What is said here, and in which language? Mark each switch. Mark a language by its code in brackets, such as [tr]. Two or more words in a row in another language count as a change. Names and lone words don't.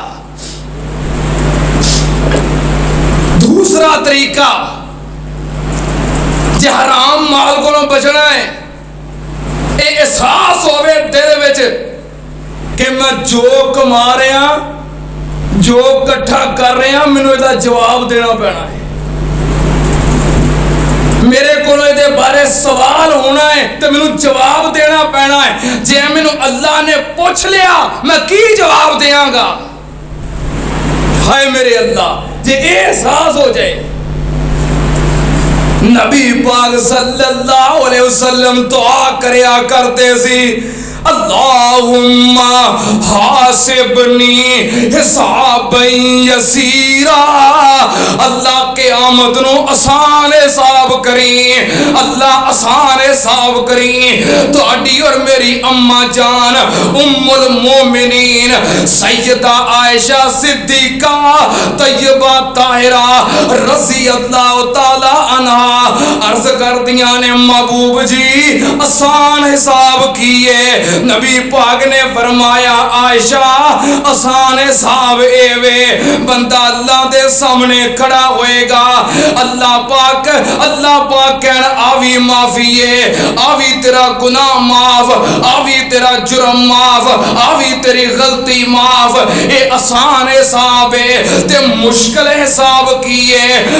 [pa] دوسرا طریقہ، جے حرام مال کو بچنا ہے، احساس ہووے دل وچ کہ میں جو کما رہا جو اکٹھا کر رہا مینوں اسدا جواب دینا پینا ہے، میرے کو ایہدے بارے سوال ہونا ہے تو مینوں جواب دینا پینا ہے. جے مینوں اللہ نے پچھ لیا میں کی جواب دیانگا? ہائے میرے اللہ، جے احساس ہو جائے. نبی پاک [ar] صلى الله عليه وسلم [pa] دعا کریا کرتے سی, [ar] اللهم حاسبني حسابا يسيرا. [pa] اللہ قیامت نوں آسان حساب کری، اللہ آسان حساب کری. تہاڈی اور میری اماں جان [ar] أم المؤمنين [pa] سیدہ عائشہ صدیقہ طیبہ طاہرہ [ar] رضي الله تعالى عنها [pa] عرض کر دیا نے محبوب جی آسان حساب کیے. نبی پاک نے فرمایا عائشہ آسان حساب ایویں، بندہ اللہ دے سامنے کھڑا ہوئے گا ہوئے گا. اللہ پاک کہنا آوی معافی ہے، آوی تیرا گناہ معاف، آوی تیرا جرم معاف، آوی تیری غلطی معاف. یہ آسان حساب ہے تے مشکل حساب کی ہے.